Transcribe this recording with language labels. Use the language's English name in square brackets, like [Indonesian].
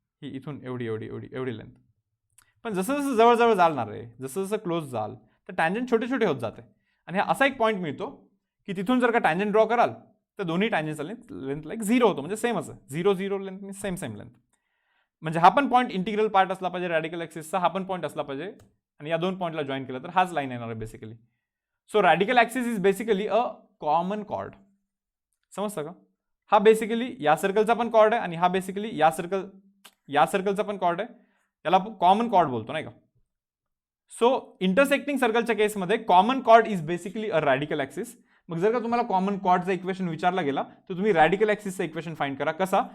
[Marathi] ही इथून एवढी एवढी एवढी एवढी लेंथ. पण जसं जसं जवळजवळ जाणार आहे, जसं जसं क्लोज जाल तर टँजंट छोटे छोटे होत जाते. आणि हा असा एक पॉईंट मिळतो की तिथून जर का टँजंट ड्रॉ कराल तर दोन्ही टँजंटचा लेंथ लाईक झिरो होतो, म्हणजे सेम असं झिरो झिरो लेंथ मी सेम सेम लेंथ. म्हणजे हा पण पॉईंट इंटिग्रल पार्ट असला पाहिजे रॅडिकल ऍक्सिसचा, हा पण पॉईंट असला पाहिजे आणि या दोन पॉईंटला जॉईन केलं तर हाच लाईन येणार आहे basically. [English] So radical axis is basically a common chord. [Marathi] समजतं का? हा बेसिकली या सर्कलचा पण कॉर्ड आहे आणि हा बेसिकली या सर्कलचा पण कॉर्ड आहे. याला कॉमन कॉर्ड बोलतो नाही का. सो इंटरसेक्टिंग सर्कलच्या केसमध्ये [English] Common chord is basically a radical axis. [Marathi] मग जर का तुम्हाला कॉमन कॉर्डचा इक्वेशन विचारला गेला तर तुम्ही रॅडिकल ऍक्सिसचा इक्वेशन फाइंड करा. कसा?